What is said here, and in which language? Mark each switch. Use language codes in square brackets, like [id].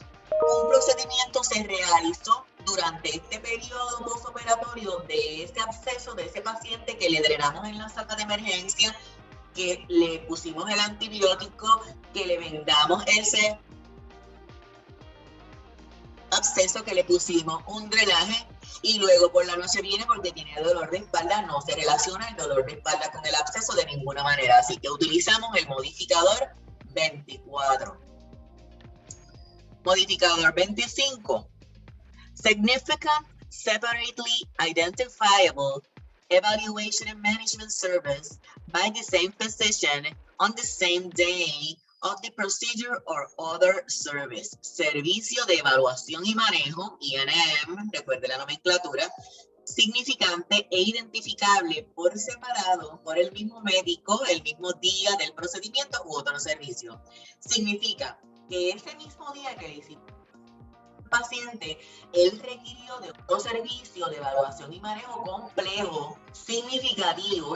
[es] un procedimiento se realizó durante este periodo postoperatorio de ese absceso, de ese paciente que le drenamos en la sala de emergencia, que le pusimos el antibiótico, que le vendamos ese absceso, que le pusimos un drenaje y luego por la noche viene porque tiene dolor de espalda. No se relaciona el dolor de espalda con el absceso de ninguna manera, así que utilizamos el modificador 24. Modificador 25. [en] Significant separately identifiable evaluation and management service by the same physician on the same day of the procedure or other service. [es] Servicio de evaluación y manejo, I&M, recuerde la nomenclatura, significante e identificable por separado por el mismo médico el mismo día del procedimiento u otro servicio. Significa que ese mismo día que le hicimos paciente, él requirió de otro servicio de evaluación y manejo complejo, significativo.